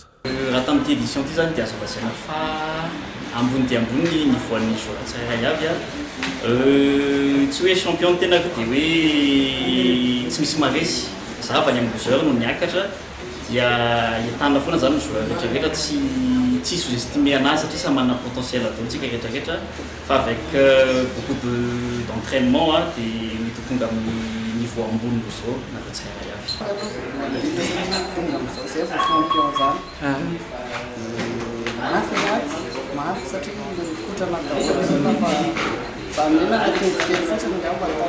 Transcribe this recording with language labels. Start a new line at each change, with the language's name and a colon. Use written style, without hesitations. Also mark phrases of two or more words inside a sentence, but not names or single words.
Malagasy: Raha tamin'ity édition ity zany dia azo lazaina fa ambony dia ambony ny voan'ny joueur tsirairay avy tsy hoe champion tena dia hoe tsy misy maresy. Za avy any amin'ny joueur no niakatra dia entana foana zany ny joueur rehetrarehetra tsy sous-estimer anazy satria samy manana potentiel ataontsika rehetrarehetra fa
French: avec beaucoup d'entraînement
Malagasy: dia mety tonga amin'ny niveau ambony zao na tsirairay avy. Mafy satria kotrana daholo fa zany kelikely fotsiny ngamba